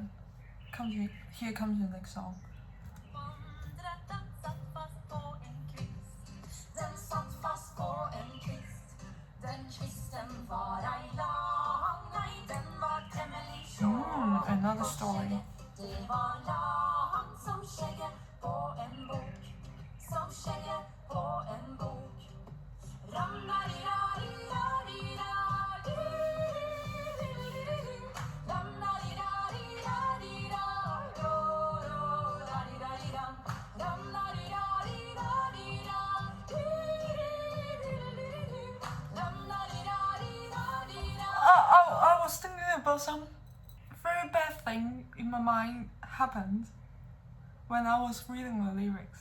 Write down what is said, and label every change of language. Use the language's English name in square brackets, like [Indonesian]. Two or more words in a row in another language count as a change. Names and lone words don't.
[English] Here comes the next song. Another story. [Norwegian] Det var han som skjegget på en bok, som skjegget på en bok. [English] I was thinking about some very bad thing in my mind happened when I was reading the lyrics.